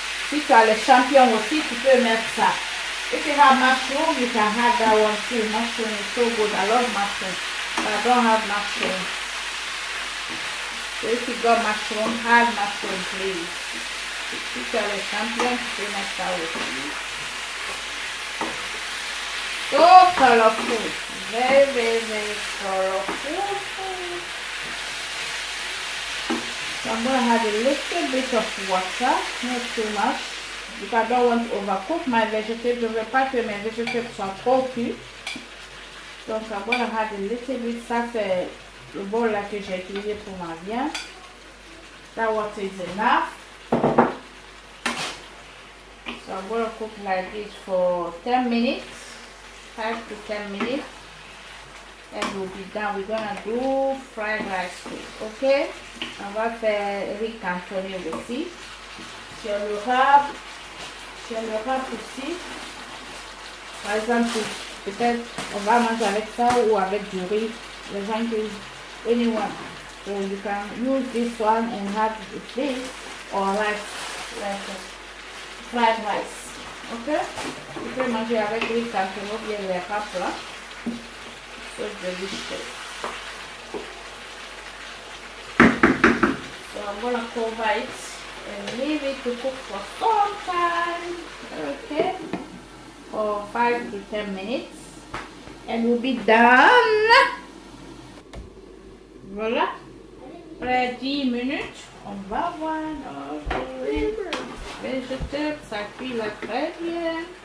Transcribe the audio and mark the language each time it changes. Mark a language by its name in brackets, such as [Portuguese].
[French] Si tu as le champignon aussi, tu peux mettre ça. [English] If you have mushroom, you can have that one too. Mushroom is so good. I love mushroom. But I don't have mushroom. So if you got mushroom, add mushroom, please. [French] Si tu as le champignon, tu peux mettre ça aussi. [English] So colorful. Very, very, very colorful. So I'm going to add a little bit of water, not too much, because I don't want to overcook my vegetables. [French] Je ne veux pas que mes vegetables soient trop cuits. [English] Donc, I'm going to add a little bit. [French] Ça, c'est le bol là que j'ai utilisé pour ma viande. [English] That water is enough. So I'm going to cook like this for 10 minutes, 5 to 10 minutes. And we'll be done. We're gonna do fried rice too, ok? [French] On va faire riz cantonné aussi. Sur le rap aussi. Par exemple, peut-être on va manger avec ça ou avec du riz. Les gens qui anyone. [English] So you can use this one and have this or rice, like fried rice, ok? [French] Tu peux manger avec riz cantonné ou bien les rap là. [English] So delicious. So I'm gonna cover it and leave it to cook for some time, okay, for 5 to 10 minutes, and we'll be done. [French] Voilà, après 10 minutes, on va voir notre végétable, ça cuit là très bien.